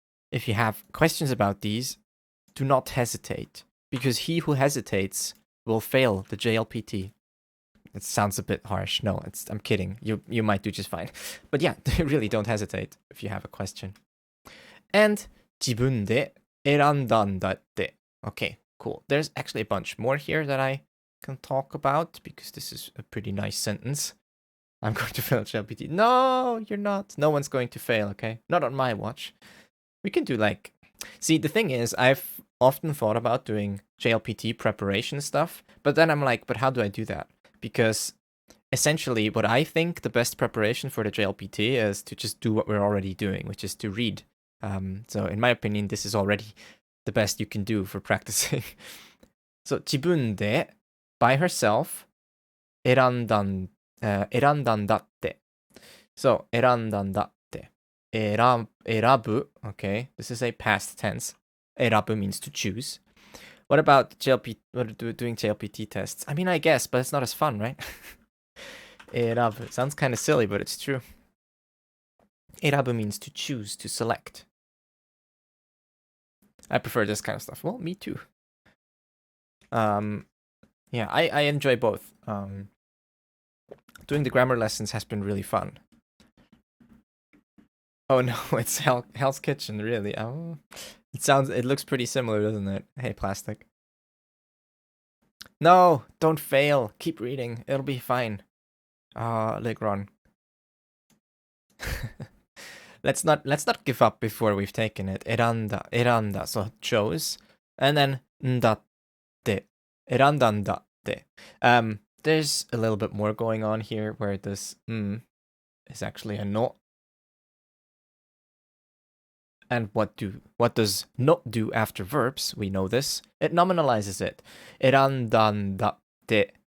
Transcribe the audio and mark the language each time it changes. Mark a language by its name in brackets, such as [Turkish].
[English] If you have questions about these, do not hesitate, because he who hesitates will fail the JLPT. It sounds a bit harsh. No, I'm kidding. You might do just fine. But yeah, really don't hesitate if you have a question. And [Japanese] 自分で選んだんだって. [English] Okay, cool. There's actually a bunch more here that I can talk about, because this is a pretty nice sentence. I'm going to fail JLPT. No, you're not. No one's going to fail, okay? Not on my watch. We can do like... See, the thing is, I've often thought about doing JLPT preparation stuff, but then I'm like, but how do I do that? Because essentially what I think the best preparation for the JLPT is to just do what we're already doing, which is to read. So in my opinion, this is already the best you can do for practicing. So [Japanese] 自分で [English] by herself [Japanese] 選んだんだって. So 選んだんだって.選ぶ. [English] Okay, this is a past tense. 選ぶ means to choose. What about doing JLPT tests? I mean, I guess, but it's not as fun, right? [Japanese] 選ぶ. [English] Sounds kind of silly, but it's true. 選ぶ means to choose, to select. I prefer this kind of stuff. Well, me too. Yeah, I enjoy both. Doing the grammar lessons has been really fun. Oh no, it's Hell's Kitchen, really. Oh, it looks pretty similar, doesn't it? Hey, plastic. No, don't fail. Keep reading. It'll be fine. Ligron. Let's not give up before we've taken it. [Japanese] 選んだ, [English] so chose, and then [Japanese] んだって, 選んだんだって. [English] There's a little bit more going on here where this is actually a no. And what does not do after verbs? We know this. It nominalizes it. [Japanese] 選んだんだって.